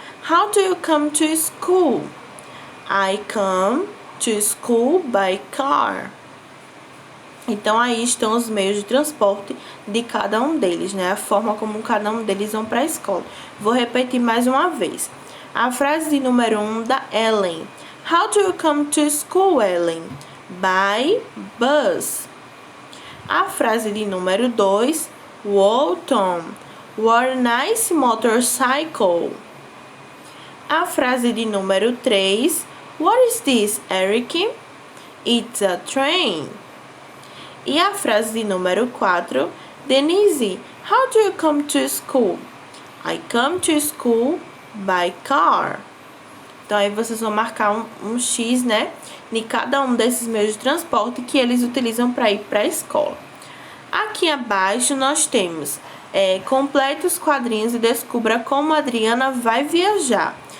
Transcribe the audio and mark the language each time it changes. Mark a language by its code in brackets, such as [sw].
[en] How do you come to school? I come to school by car. [pt] Então, aí estão os meios de transporte de cada um deles, né? A forma como cada um deles vão para a escola. Vou repetir mais uma vez. A frase de número 1 da Ellen. [en] How do you come to school, Ellen? By bus. [pt] A frase de número 2. [en] Wow, Tom, what a nice motorcycle. [pt] A frase de número 3. [en] What is this, Eric? It's a train. [pt] E a frase de número 4. [en] Denise, how do you come to school? I come to school by car. [pt] Então, aí vocês vão marcar um X, né? De cada um desses meios de transporte que eles utilizam para ir para a escola. Aqui abaixo nós temos complete os quadrinhos e descubra como a Adriana vai viajar.